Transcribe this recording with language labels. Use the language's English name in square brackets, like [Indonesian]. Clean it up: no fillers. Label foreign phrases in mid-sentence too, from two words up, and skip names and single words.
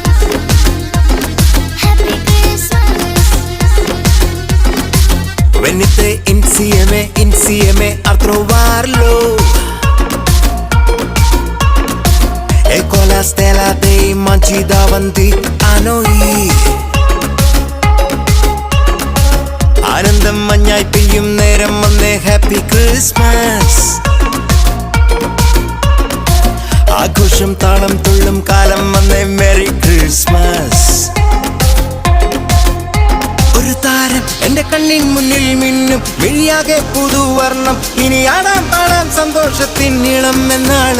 [English] Happy Christmas. [Italian] Venite insieme a trovarlo, e con la stella dei mangi davanti a noi. [Malayalam] ആനന്ദം മഞ്ഞായി പെയ്യും നേരം വന്നേ, [English] Happy Christmas. [Malayalam] ആഘോഷം താളം തുള്ളും കാലം വന്നേ, [English] Merry Christmas. [Malayalam] ഒരു താരം എന്റെ കണ്ണിൻ മുന്നിൽ മിന്നും, മിഴിയാകെ പുതുവർണ്ണം, ഇനി ആടാം പാടാം സന്തോഷത്തിൻ നീളം എന്നാണ്.